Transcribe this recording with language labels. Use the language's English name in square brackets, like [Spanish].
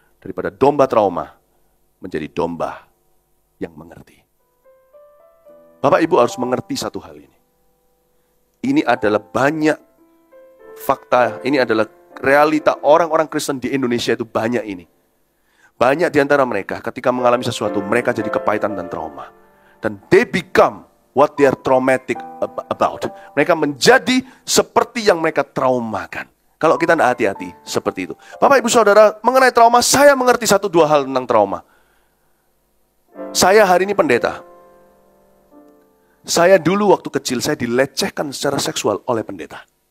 [Indonesian] daripada domba trauma menjadi domba yang mengerti. Bapak Ibu harus mengerti satu hal ini. Ini adalah banyak fakta, ini adalah realita orang-orang Kristen di Indonesia itu banyak ini. Banyak di antara mereka ketika mengalami sesuatu, mereka jadi kepahitan dan trauma. [English] Dan they become what they are traumatic about. [Indonesian] Mereka menjadi seperti yang mereka traumakan. Kalau kita tidak hati-hati, seperti itu. Bapak, Ibu, Saudara, mengenai trauma, saya mengerti 1-2 hal tentang trauma. Saya hari ini pendeta. Saya dulu waktu kecil, saya dilecehkan secara seksual oleh pendeta.